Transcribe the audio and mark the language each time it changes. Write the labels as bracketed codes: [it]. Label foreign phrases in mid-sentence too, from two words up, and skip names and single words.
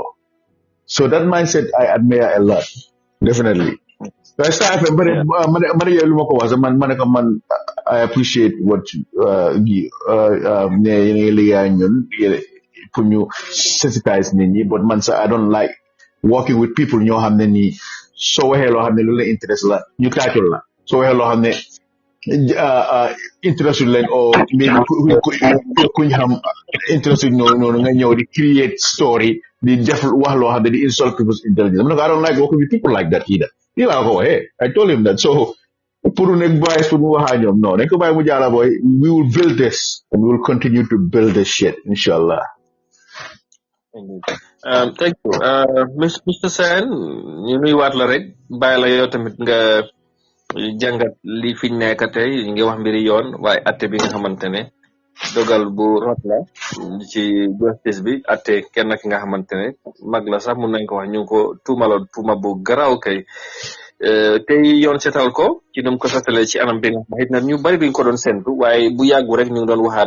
[en] So that mindset I admire a lot, definitely. Star FM, man, I appreciate what you sensitize nini, but man, I don't like working with people [wo] ñoo xam ne nii soo waxee loo xam ne lu la interest la ñu taacul la soo waxee loo xam ne interest leen [en] or maybe [wo] kuñ xam interest noonu nga ñëw di [en] create story [wo] di def wax loo xam ne di [en] insult people's intelligence. I don't like working with people like that either. [wo] Lii laa ko waxee. [en] I told him that. [wo] So pour nekk bias pour mu waxaa ñoom non dañ ko bàyyi mu jaala boy. [en] We will build this and we will continue to build this shit inshallah. Thank you Mr. [wo] Sen ñu nuyuwaat la rek bàyyi la yow tamit nga jàngat li fi nekk tey ngi wax mbiri yoon waaye atte bi nga xamante ne dogal bu rot la ci justice bi atte kenn ki nga xamante ne mag la sax mun nañ ko wax ñu ngi ko tuumaloon tuuma bu garaaw kay tey yoon setal ko ci num ko setalee ci anam bi nga xam xit na ñu bari duñ ko doon sentu waaye bu yàggu rek ñu ngi doon waxaat